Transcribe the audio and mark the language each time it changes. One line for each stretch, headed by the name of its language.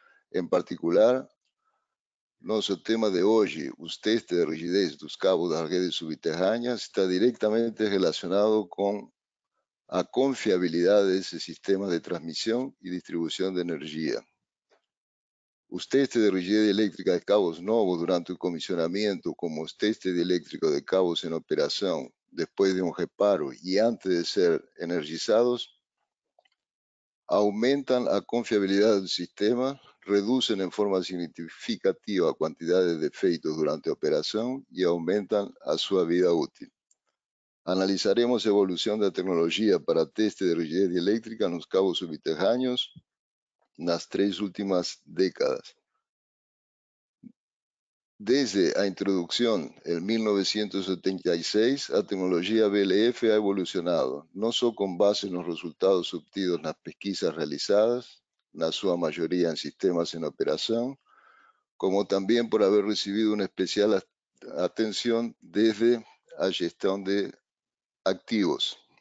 Spanish: En particular, nuestro tema de hoy, los testes de rigidez de los cabos de las redes subterráneas, está directamente relacionado con la confiabilidad de ese sistema de transmisión y distribución de energía.
Portuguese: Os testes de rigidez elétrica de cabos novos durante o comissionamento, como os testes elétricos de cabos em operação, depois de um reparo e antes de ser energizados, aumentan a confiabilidade do sistema, reducen em forma significativa a quantidade de defeitos durante a operação e aumentam a sua vida útil. Analizaremos a evolução da tecnologia para teste de rigidez elétrica nos cabos subterrâneos nas 3 últimas décadas.
Spanish: Desde a introducción en 1976, a tecnología BLF ha evolucionado, no solo con base en los resultados obtidos en las pesquisas realizadas, na sua mayoría en sistemas en operación, como también por haber recibido una especial atención desde la gestión de activos.